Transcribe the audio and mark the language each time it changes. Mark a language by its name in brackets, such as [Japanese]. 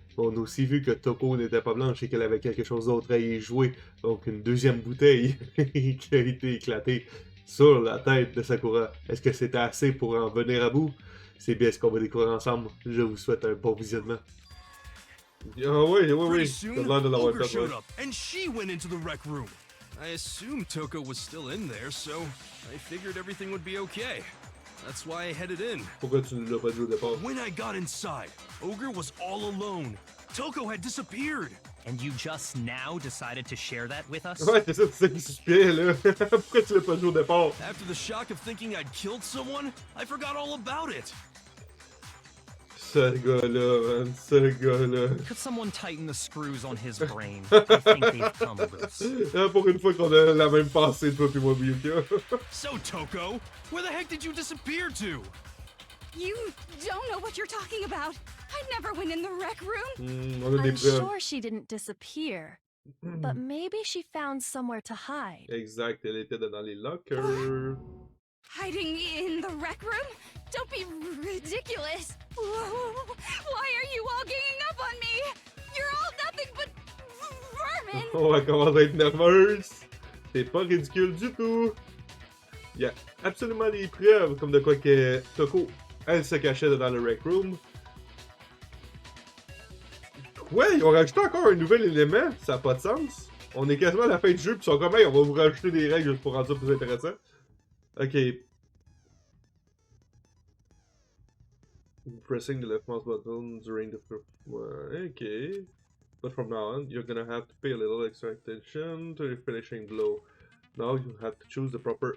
[French] On a aussi vu que Toko n'était pas blanche et qu'elle avait quelque chose d'autre à y jouer. Donc une deuxième bouteille qui a été éclatée sur la tête de Sakura. Est-ce que c'était assez pour en venir à bout? C'est bien ce qu'on va découvrir ensemble. Je vous souhaite un bon visionnement. Ah oui, [English] Pretty soon, Ogre showed up, and she went into the rec room. I assumed Toko was still in there, so I figured everything would be okay. That's why I headed in. [French] Pourquoi tu ne l'as pas dit au départ? [English] When I got inside, Ogre was all alone. Toko had disappeared. And you just now decided to share that with us? [French] Ouais, c'est ça, c'est qui suspect, là. Pourquoi tu l'as pas dit au départ? [English] After the shock of thinking I'd killed someone, I forgot all about it. [French] Ce gars-là, man, ce gars-là. [English] Could someone tighten the screws on his brain? I think they've come loose. [French] Pour une fois qu'on a la même pensée, toi pis moi, Miyuka. [English] So, Toko, where the heck did you disappear to? You don't know what you're talking about. I never went in the rec room. [French] On a des [English] I'm [French] preuves. [English] sure she didn't disappear, but maybe she found somewhere to hide. [French] Exact, elle était dans les lockers. [English] Hiding in the rec room? Don't be ridiculous. Why are you all ganging up on me? You're all nothing but vermin. [French] On va commencer à être nerveuse. C'est pas ridicule du tout. Il y a absolument des preuves, comme de quoi que Toko, elle se cachait dans le rec room. Ouais, ils ont rajouté encore un nouvel élément, ça n'a pas de sens. On est quasiment à la fin du jeu, puis ils sont comme, hey, on va vous rajouter des règles juste pour rendre ça plus intéressant. Ok. [English] Pressing the left mouse button during the first one. Okay. But from now on, you're gonna have to pay a little extra attention to the finishing blow. Now you have to choose the proper.